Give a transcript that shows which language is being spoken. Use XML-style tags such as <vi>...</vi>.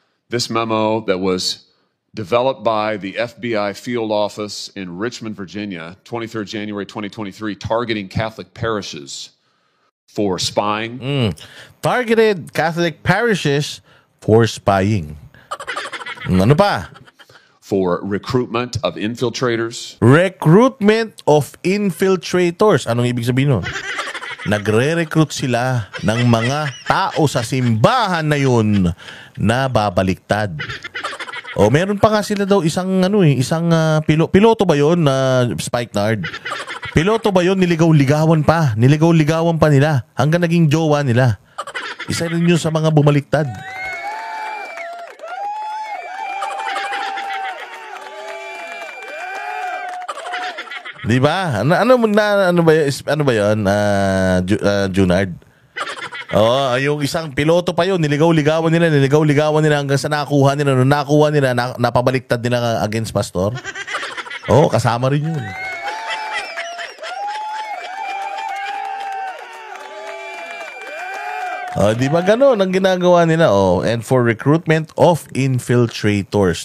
<en>This memo that was developed by the FBI field office in Richmond, Virginia, 23rd January 2023, targeting Catholic parishes for spying. Targeted Catholic parishes for spying.</en> <tl>Ano pa?</tl> <en>For recruitment of infiltrators. Recruitment of infiltrators.</en> <tl>Anong ibig sabihin nun? Nagre-recruit sila ng mga tao sa simbahan na yun na babaliktad. Meron pa nga sila daw isang piloto ba yun na Spikenard? Piloto ba yun? Niligaw-ligawan pa nila hanggang naging jowa nila. Isa rin yun sa mga bumaliktad. Di ba? Ano ba yun? Junard? Yung isang piloto pa yun, niligaw-ligawan nila hanggang sa nakuha nila. Nung nakuha nila, napabaliktad nila against Pastor. Kasama rin yun. Di ba ganon ang ginagawa nila?</tl> <en>And for recruitment of infiltrators.</en>